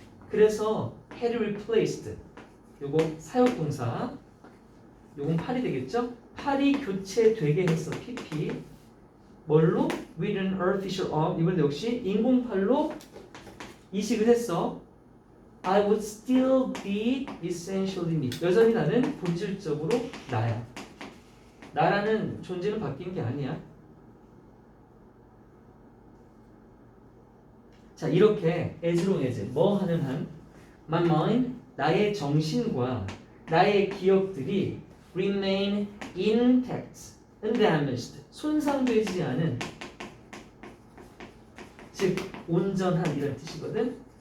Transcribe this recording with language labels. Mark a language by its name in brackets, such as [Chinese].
[Korean] 그래서 [English] had replaced, [Korean] 요거 사역동사, 요건 팔이 되겠죠? 팔이 교체되게 했어. PP. 뭘로? [English] with an artificial arm. [Korean] 이번에 역시 인공팔로 이식을 했어. [English] I would still be essentially me. [Korean] 여전히 나는 본질적으로 나야. 나라는 존재는 바뀐 게 아니야. 자, 이렇게 [English] as long as, [Korean] 뭐 하는 한 [English] my mind, [Korean] 나의 정신과 나의 기억들이 [English] remain intact, undamaged, [Korean] 손상되지 않은, 즉 온전한 이런 뜻이거든.